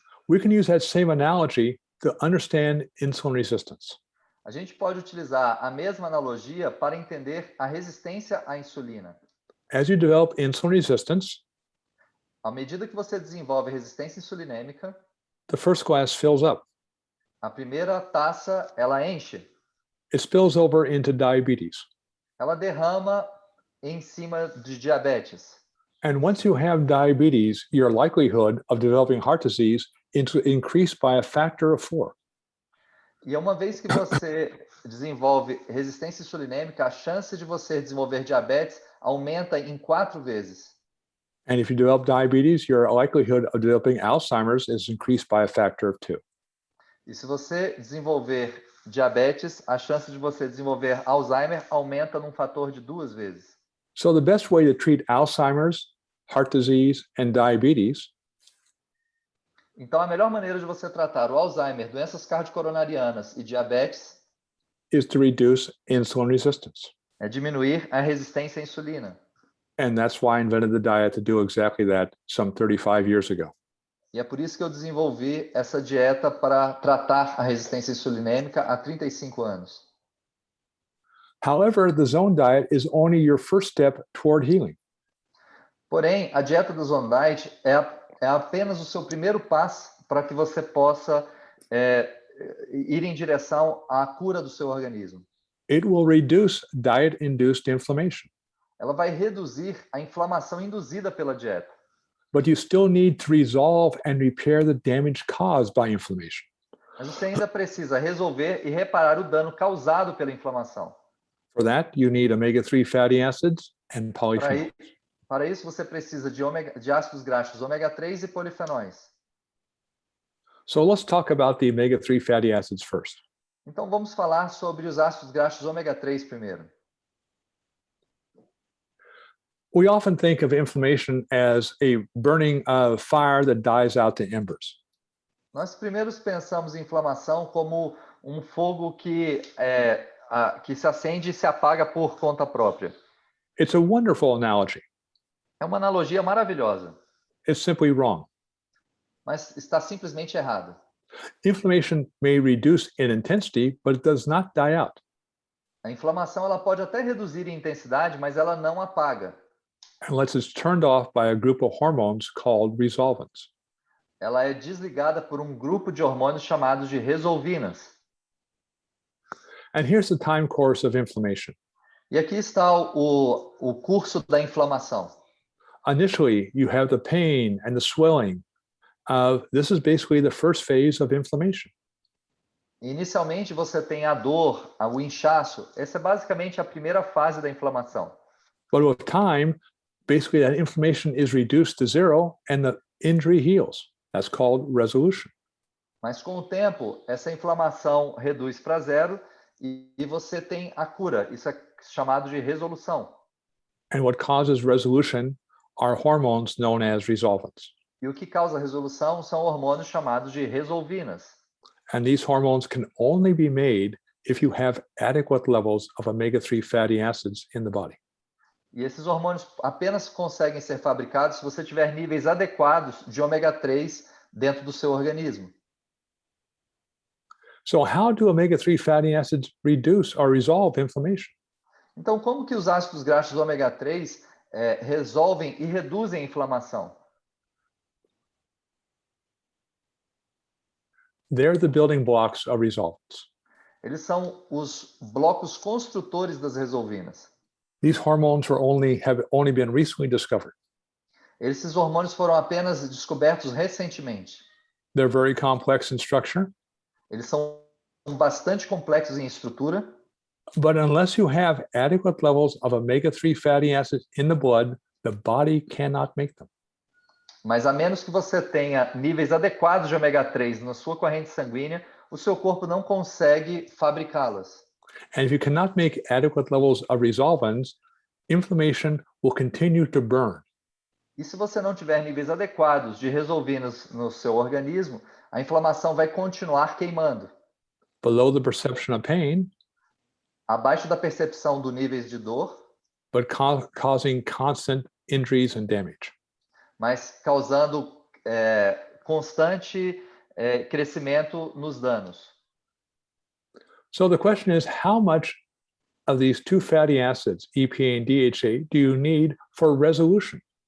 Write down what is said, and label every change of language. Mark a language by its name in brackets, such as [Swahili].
[English] We can use that same analogy to understand insulin resistance. [Portuguese] A gente pode utilizar a mesma analogia para entender a resistência à insulina. [English] As you develop insulin resistance, [Portuguese] à medida que você desenvolve resistência insulinêmica, [English] the first glass fills up. [Portuguese] A primeira taça, ela enche. [English] It spills over into diabetes. [Portuguese] Ela derrama em cima de diabetes. [English] And once you have diabetes, your likelihood of developing heart disease is increased by a factor of 4. [Portuguese] E uma vez que você desenvolve resistência insulinêmica, a chance de você desenvolver diabetes aumenta em 4 vezes. [English] And if you develop diabetes, your likelihood of developing Alzheimer's is increased by a factor of 2. [Portuguese] E se você desenvolver diabetes, a chance de você desenvolver Alzheimer aumenta num fator de 2 vezes. [English] So the best way to treat Alzheimer's, heart disease, and diabetes [Portuguese] Então, a melhor maneira de você tratar o Alzheimer, doenças cardiocoronarianas e diabetes [English] is to reduce insulin resistance. [Portuguese] É diminuir a resistência à insulina. [English] And that's why I invented the diet to do exactly that some 35 years ago. [Portuguese] E é por isso que eu desenvolvi essa dieta para tratar a resistência insulinêmica há 35 anos. [English] However, the Zone diet is only your first step toward healing. [Portuguese] Porém, a dieta do Zone Diet é apenas o seu primeiro passo para que você possa ir em direção à cura do seu organismo. [English] It will reduce diet-induced inflammation. [Portuguese] Ela vai reduzir a inflamação induzida pela dieta. [English] But you still need to resolve and repair the damage caused by inflammation. [Portuguese] Mas você ainda precisa resolver e reparar o dano causado pela inflamação. [English] For that, you need omega-3 fatty acids and polyphenols. [Portuguese] Para isso, você precisa de ácidos graxos ômega 3 e polifenóis. [English] So let's talk about the omega-3 fatty acids first. [Portuguese] Então, vamos falar sobre os ácidos graxos ômega 3 primeiro. [English] We often think of inflammation as a burning fire that dies out to embers. [Portuguese] Nós primeiro pensamos em inflamação como um fogo que se acende e se apaga por conta própria. [English] It's a wonderful analogy. [Portuguese] É uma analogia maravilhosa. [English] It's simply wrong. [Portuguese] Mas está simplesmente errado. [English] Inflammation may reduce in intensity, but it does not die out. [Portuguese] A inflamação ela pode até reduzir em intensidade, mas ela não apaga. [English] Unless it's turned off by a group of hormones called resolvins. [Portuguese] Ela é desligada por um grupo de hormônios chamados de resolvinas. [English] And here's the time course of inflammation. [Portuguese] E aqui está o curso da inflamação. [English] Initially, you have the pain and the swelling. This is basically the first phase of inflammation. [Portuguese] Inicialmente, você tem a dor, o inchaço. Essa é basicamente a primeira fase da inflamação. [English] But with time, basically that inflammation is reduced to zero and the injury heals. That's called resolution. [Portuguese] Mas com o tempo, essa inflamação reduz para zero e você tem a cura. Isso é chamado de resolução. [English] And what causes resolution are hormones known as resolvins. [Portuguese] E o que causa resolução são hormônios chamados de resolvinas. [English] And these hormones can only be made if you have adequate levels of omega-3 fatty acids in the body. [Portuguese] E esses hormônios apenas conseguem ser fabricados se você tiver níveis adequados de ômega 3 dentro do seu organismo. [English] So how do omega-3 fatty acids reduce or resolve inflammation? [Portuguese] Então, como que os ácidos graxos ômega 3 resolvem e reduzem a inflamação? [English] They're the building blocks of resolvins. [Portuguese] Eles são os blocos construtores das resolvinas. [English] These hormones have only been recently discovered. [Portuguese] Esses hormônios foram apenas descobertos recentemente. [English] They're very complex in structure. [Portuguese] Eles são bastante complexos em estrutura. [English] But unless you have adequate levels of omega-3 fatty acids in the blood, the body cannot make them. [Portuguese] Mas a menos que você tenha níveis adequados de ômega 3 na sua corrente sanguínea, o seu corpo não consegue fabricá-las. [English] And if you cannot make adequate levels of resolvins, inflammation will continue to burn. [Portuguese] E se você não tiver níveis adequados de resolvinas no seu organismo, a inflamação vai continuar queimando. [English] Below the perception of pain, [Portuguese] abaixo da percepção do níveis de dor, [English] but causing constant injuries and damage. [Portuguese] Mas causando constante crescimento nos danos. [English] So the question is, how much of these two fatty acids, EPA and DHA, do you need for resolution?